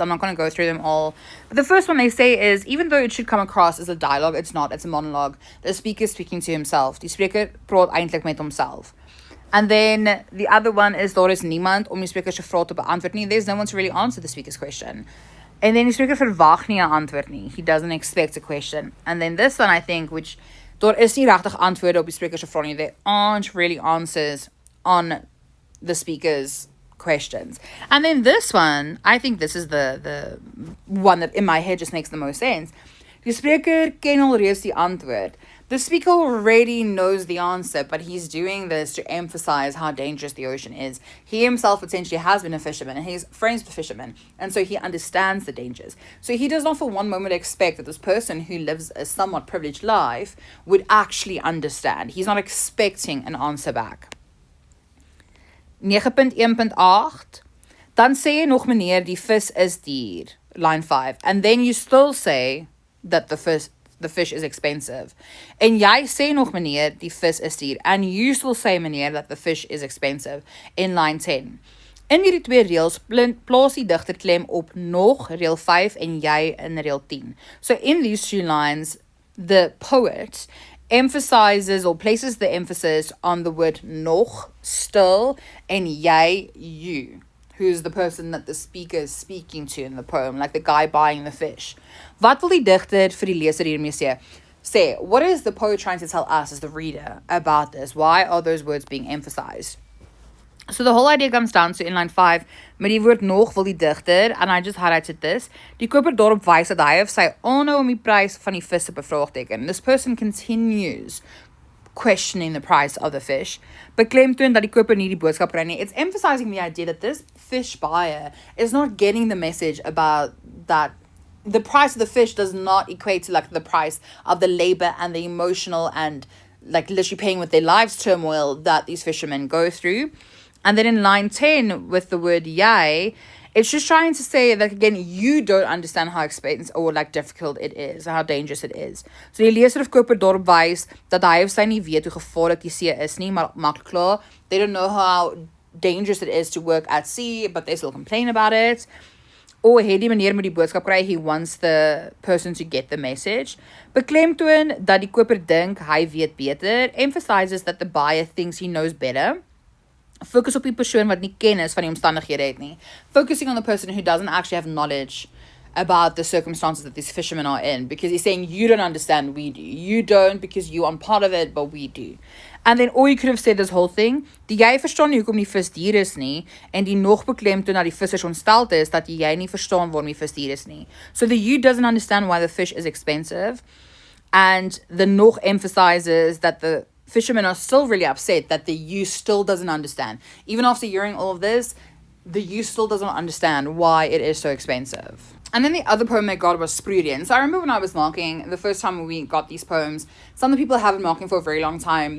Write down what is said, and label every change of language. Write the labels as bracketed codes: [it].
[en] I'm not going to go through them all. But the first one they say is, even though it should come across as a dialogue, it's not. It's a monologue. The speaker is speaking to himself. [af] Die spreker praat eintlik met homself. [en] And then the other one is, [af] daar is niemand om die spreker se vraag te beantwoord nie. [en] There's no one to really answer the speaker's question. And then [af] die spreker verwag nie 'n antwoord nie. [en] He doesn't expect a question. And then this one, I think, which [af] daar is nie regtig antwoorde op die spreker se vraag nie. [en] There aren't really answers on the speaker's questions. And then this one, I think this is the one that in my head just makes the most sense. [af] Die spreker ken alreeds die antwoord. [en] The speaker already knows the answer, but he's doing this to emphasize how dangerous the ocean is. He himself potentially has been a fisherman, and he's friends with fishermen, and so he understands the dangers. So he does not for one moment expect that this person who lives a somewhat privileged life would actually understand. He's not expecting an answer back. 9.1.8, [af] dan sê jy nog meneer, die vis is duur, [en] line 5, and then you still say that the fish is expensive. [af] En jy sê nog meneer, die vis is duur, [en] and you still say meneer that the fish is expensive in line 10. [af] In hierdie twee reels plaas die digter klem op nog, reel 5, en jy in reel 10. [en] So in these two lines, the poet emphasizes or places the emphasis on the word nog, still, and jy, you, who's the person that the speaker is speaking to in the poem, like the guy buying the fish. [af] Wat wil die digter vir die leser hiermee sê? [en] Say, what is the poet trying to tell us as the reader about this? Why are those words being emphasized? So the whole idea comes down to in line 5, [af] met die woord nog wil die digter, [en] and I just highlighted this, [af] die koper daarop wys dat hy of sy aanhou om die prys van die vis te bevraagteken. [en] This person continues questioning the price of the fish, [af] beklemtoon dat die koper nie die boodskap kry nie. [en] It's emphasizing the idea that this fish buyer is not getting the message about that the price of the fish does not equate to like the price of the labor and the emotional and like literally paying with their lives turmoil that these fishermen go through. And then in line 10 with the word jy, it's just trying to say that again, you don't understand how expensive or like difficult it is, how dangerous it is. [af] So die leser of koper daarop wys dat hy of sy nie weet hoe gevaarlik die see is nie, maar maak klaar, [en] they don't know how dangerous it is to work at sea, but they still complain about it. Or [af] het die meneer met die boodskap kry, [en] he wants the person to get the message. [af] Beklemtoon dat die koper dink hy weet beter, [en] emphasizes that the buyer thinks he knows better. [af] Focus op die persoon wat nie kennis van die omstandighede het nie. [en] Focusing on the person who doesn't actually have knowledge about the circumstances that these fishermen are in, because he's saying you don't understand, we do. You don't because you aren't part of it, but we do. [af] And then all you could have said this whole thing, die jy verstaan nie hoekom die vis dier is nie, en die nog beklemtoon dat die vissers ontsteld is, dat jy nie verstaan waarom die vis dier is nie. [en] So the you doesn't understand why the fish is expensive, and the nog emphasizes that the fishermen are still really upset that the you still doesn't understand. Even after hearing all of this, the you still doesn't understand why it is so expensive. And then the other poem I got was Sproeireën. So I remember when I was marking, the first time we got these poems, some of the people have been marking for a very long time.